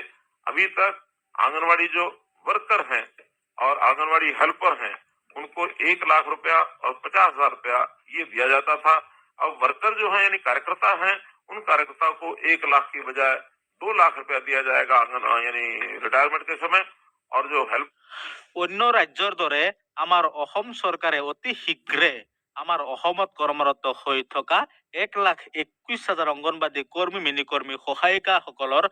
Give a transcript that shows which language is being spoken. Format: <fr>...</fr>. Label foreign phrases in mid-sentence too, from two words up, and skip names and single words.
<hi>अभी तक आंगनवाड़ी जो वर्कर हैं और आंगनवाड़ी हेल्पर हैं उनको 1 लाख रुपया और 50,000 रुपया ये दिया जाता था। अब वर्कर जो है यानी कार्यकर्ता हैं, उन कार्यकर्ता को 1 लाख की बजाय 2 लाख रुपया दिया जाएगा यानी रिटायरमेंट के समय। और जो हेल्प</hi> <as>অন্য ৰাজ্যৰ দৰে আমাৰ অসম চৰকাৰে অতি শীঘ্ৰে আমাৰ অসমত কৰ্মৰত হৈ থকা 1,21,000 অংগনবাদী কৰ্মী মিনিকৰ্মী সহায়িকাসকলৰ</as>